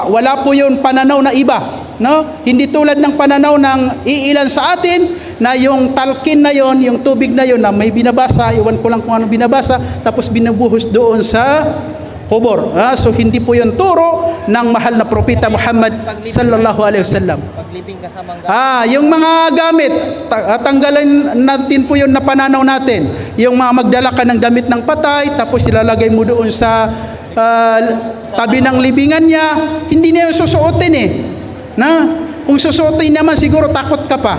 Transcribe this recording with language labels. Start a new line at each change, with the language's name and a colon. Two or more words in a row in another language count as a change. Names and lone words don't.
Filipino: Wala po yun pananaw na iba, no? Hindi tulad ng pananaw ng iilan sa atin na yung talkin na yon, yung tubig na yon na may binabasa, iwan ko lang kung anong binabasa, tapos binubuhos doon sa kubor. So hindi po yun turo ng mahal na propeta Muhammad
Arabic: صلى الله عليه وسلم.
Filipino: Paglibing kasamang gamit. Yung mga gamit, tanggalan natin po yun na pananaw natin. Yung mga magdala ka ng gamit ng patay, tapos ilalagay mo doon sa tabi ng libingan niya, hindi niya yung susuotin eh. Na, kung susuotin naman siguro takot ka pa.